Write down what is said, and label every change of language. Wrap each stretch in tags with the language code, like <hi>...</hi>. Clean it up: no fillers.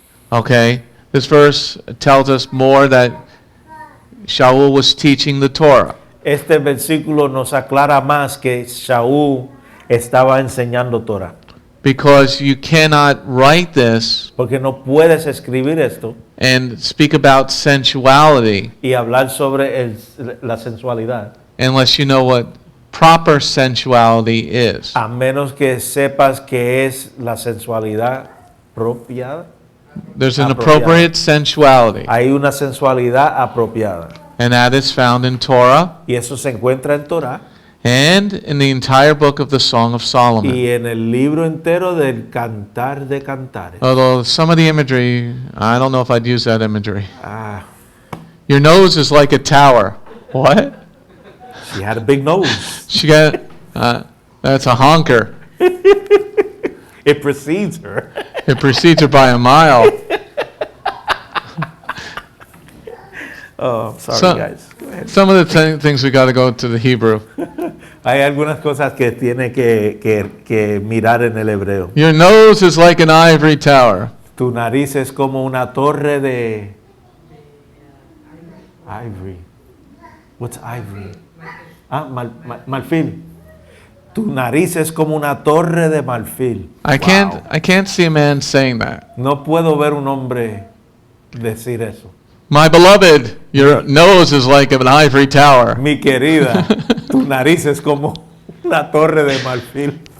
<en>Okay, this verse tells us more that Shaul was teaching the Torah.</en> <es>Este versículo nos aclara más que Saúl estaba enseñando Torah.</es> <en>because you cannot write this</en> <es>Porque no puedes escribir esto</es> <en>and speak about sensuality</en> <es>y hablar sobre la sensualidad</es> <en>unless you know what proper sensuality is.</en> <es>a menos que sepas que es la sensualidad apropiada.</es> <en>There's an</en> <es>Apropiado.</es> <en>appropriate sensuality,</en> <es>Hay una sensualidad apropiada</es> <en>and that is found in Torah</en> <es>y eso se encuentra en Torah</es> <en>and in the entire book of the Song of Solomon.</en> <es>y en el libro entero del Cantar de Cantares.</es> <en>Although some of the imagery, I don't know if I'd use that imagery. Ah, Your nose is like a tower. What? she had a big nose. She got, that's a honker. It precedes her. It precedes her by a mile. Oh, sorry So- guys. Go ahead. Some of the things we got to go to the Hebrew.</en> <es>Hay algunas cosas que tiene que mirar en el hebreo.</es> <en>Your nose is like an ivory tower.</en> <es>Tu nariz es como una torre de ivory.</es> <en>What's ivory?</en> <es>Ah, marfil. Tu nariz es como una torre de marfil.</es> <en>I can't see a man saying that.</en> <es>No puedo ver un hombre decir eso.</es> <en>My beloved, your nose is like an ivory tower.</en> <es>Mi querida, tu nariz es como una torre de marfil.</es>